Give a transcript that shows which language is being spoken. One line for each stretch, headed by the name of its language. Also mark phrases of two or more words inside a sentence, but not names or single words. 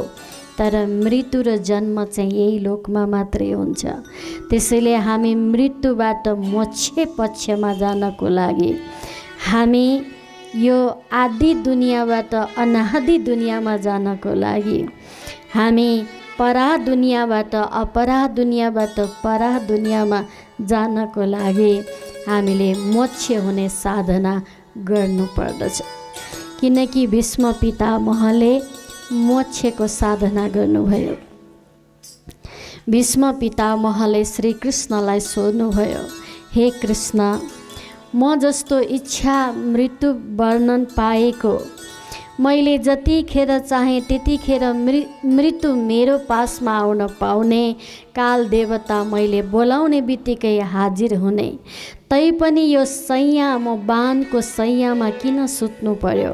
Nepali: तर मृत्यु र जन्म चाहिँ यही लोकमा मात्रै हुन्छ। त्यसैले हामी मृत्युबाट मोक्ष पक्षमा जानको लागि, हामी यो आदि दुनियाँबाट अनादि दुनियाँमा जानको लागि, हामी परा दुनियाँबाट अपरा दुनियाँबाट परा दुनियाँमा जानको लागि हामीले मोक्ष हुने साधना गर्नुपर्दछ। किनकि भीष्म पितामहले मोक्षको साधना गर्नुभयो। भीष्म पितामहले श्री कृष्णलाई सोध्नुभयो, हे कृष्ण, म जस्तो इच्छा मृत्यु वर्णन पाएको, मैले जतिखेर चाहे त्यतिखेर मृत्यु मेरो पासमा आउन पाउने, काल देवता मैले बोलाउने बित्तिकै हाजिर हुने, तैपनि यो सैया म बाणको सैयामा किन सुत्नु पर्यो?